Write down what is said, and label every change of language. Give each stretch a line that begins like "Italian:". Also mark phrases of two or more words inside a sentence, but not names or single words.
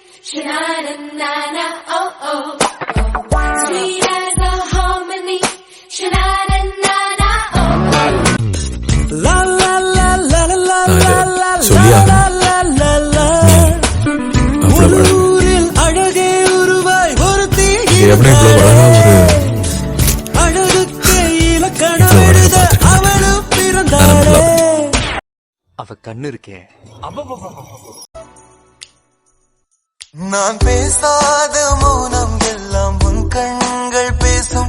English: Sha-na-na-na, oh oh, sweet as the harmony. Sha-na-na-na, oh oh. La la la la la la la la la.
Tamil: ஊரில் அழகே உருவாய் ஒருத்தி அழகுக்கு இலக்கணம் எழுத அவளும் பிறந்தாளே. அவ கண்ணு இருக்கே, நான் பேசாத மௌனம் எல்லாம் உன் கண்கள் பேசும்.